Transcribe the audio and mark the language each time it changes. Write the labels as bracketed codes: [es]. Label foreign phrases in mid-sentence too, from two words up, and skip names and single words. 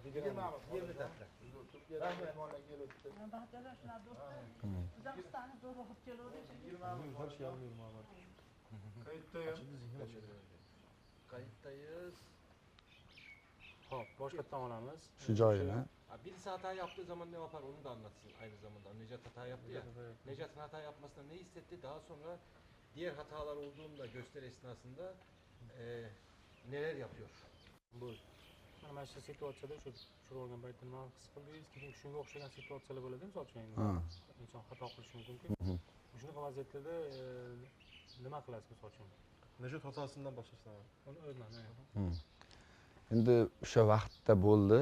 [tr] 20 dakika. [uz] Turkiyada mehmonlar kelib o'tdi. Bahtalar shular do'stlar. Qozog'istonga zo'r o'qib keluvdik. [tr] 20 Kayıttayım. Kayıttayız. [uz] Hop, boshqatdan olamiz. Shu joyini. [tr] Birisi hata yaptığı zaman ne yapar onu da anlatsın aynı zamanda. Necat hata yaptı ya. Necat'ın hata yapmasına ne hissetti? Daha sonra diğer hatalar olduğunda gösteri esnasında neler yapıyor? Buyur. [uz] Mana shu situatsiyada shu olgan paytda nima his qildingiz? Keyin shunga o'xshagan situatsiyalar bo'ladi, misol uchun inson xato qilishi mumkin. Shunaqa vaziyatlarda nima qilasiz misol uchun? [tr] Nejat hatasından başlasın abi. [uz] Uni o'zman. Endi o'sha vaqtda bo'ldi.